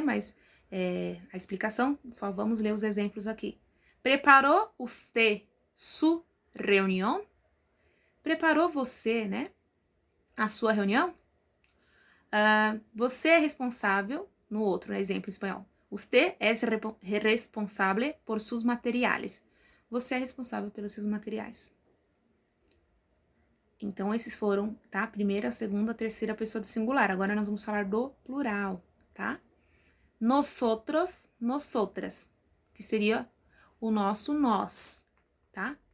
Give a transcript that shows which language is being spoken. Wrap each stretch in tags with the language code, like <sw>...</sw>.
<pt>Mas a explicação, só vamos ler os exemplos aqui.</pt> <es>Preparou usted su reunião?</es> <pt>Preparou você, né? A sua reunião? Você é responsável, no outro exemplo em espanhol.</pt> <es>Usted es responsable por sus materiales.</es> <pt>Você é responsável pelos seus materiais. Então, esses foram, tá? Primeira, segunda, terceira pessoa do singular. Agora nós vamos falar do plural, tá? Nosotros, nosotras, que seria o nosso nós, tá?</pt>